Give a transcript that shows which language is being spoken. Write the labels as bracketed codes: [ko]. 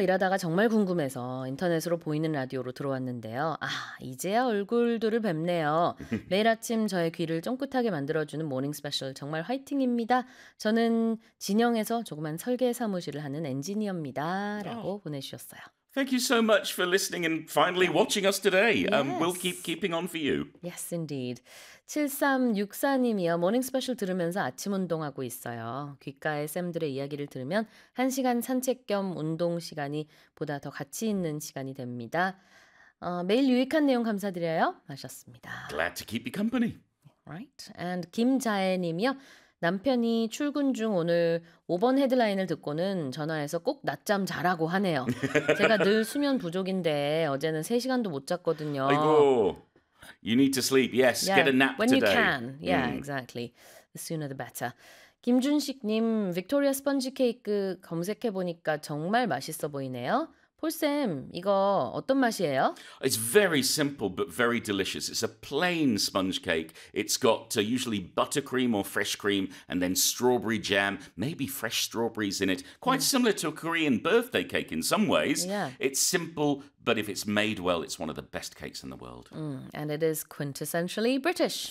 [ko] 일하다가 정말 궁금해서 인터넷으로 보이는 라디오로 들어왔는데요. 아, 이제야 얼굴들을 뵙네요. 매일 아침 저의 귀를 쫑긋하게 만들어주는 모닝 스페셜 정말 화이팅입니다. 저는 진영에서 조그만 설계 사무실을 하는 엔지니어입니다. 라고 oh. 보내주셨어요. [en] Thank you so much for listening and finally watching us today. Yes. We'll keep keeping on for you. Yes, indeed. 7364님이요. [ko] 모닝 스페셜 들으면서 아침 운동하고 있어요. 귓가에 쌤들의 이야기를 들으면 1시간 산책 겸 운동 시간이 보다 더 가치 있는 시간이 됩니다. 매일 유익한 내용 감사드려요. 하셨습니다. [en] Glad to keep you company. Right. And 김자애님이요. [ko] 남편이 출근 중 오늘 5번 헤드라인을 듣고는 전화해서 꼭 낮잠 자라고 하네요. 제가 늘 수면 부족인데 어제는 3시간도 못 잤거든요. 아이고, [en] you need to sleep. Yes, yeah, get a nap when today. When you can. Yeah, exactly. The sooner the better. [ko] 김준식님, 빅토리아 스펀지 케이크 검색해보니까 정말 맛있어 보이네요. 폴쌤, 이거 어떤 맛이에요? [en] It's very simple but very delicious. It's a plain sponge cake. It's got usually buttercream or fresh cream and then strawberry jam, maybe fresh strawberries in it. Quite similar to a Korean birthday cake in some ways. Yeah. It's simple but if it's made well, it's one of the best cakes in the world. Mm, and it is quintessentially British.